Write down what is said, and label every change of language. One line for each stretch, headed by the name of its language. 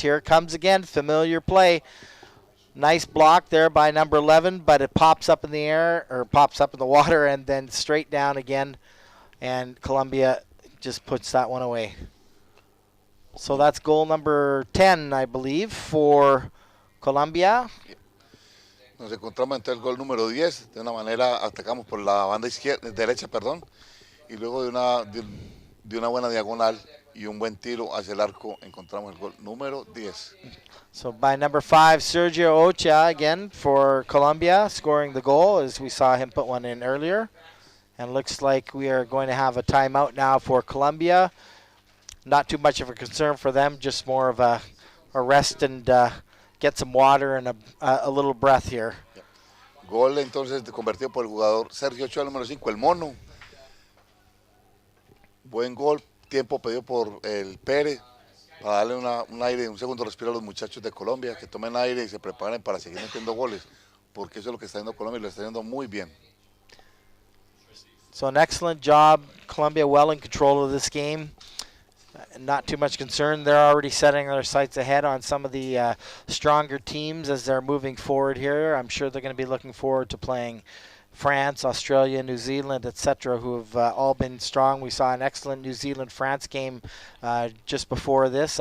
English: Here it comes again, familiar play. Nice block there by number 11, but it pops up in the air, or pops up in the water, and then straight down again. And Colombia just puts that one away. So that's goal number 10, I believe, for Colombia.
Spanish: Nos encontramos ante el gol número 10. De una manera atacamos por la banda izquierda, derecha, perdón, y luego de una buena diagonal y un buen tiro hacia el arco encontramos el gol número 10.
English: So by number 5, Sergio Ochoa again for Colombia, scoring the goal as we saw him put one in earlier. And looks like we are going to have a timeout now for Colombia. Not too much of a concern for them, just more of a rest and get some water and a little breath here.
Spanish: Gol entonces convertido por el jugador Sergio Ochoa, número 5, el mono. Buen gol, tiempo pedido por el Pérez para darle un aire, un segundo respiro a los muchachos de Colombia, que tomen aire y se preparen para seguir metiendo goles, porque eso es lo que está haciendo Colombia y lo está haciendo muy bien.
English: So an excellent job, Colombia well in control of this game. Not too much concern. They're already setting their sights ahead on some of the stronger teams as they're moving forward here. I'm sure they're going to be looking forward to playing France, Australia, New Zealand, etc., who have all been strong. We saw an excellent New Zealand-France game just before this.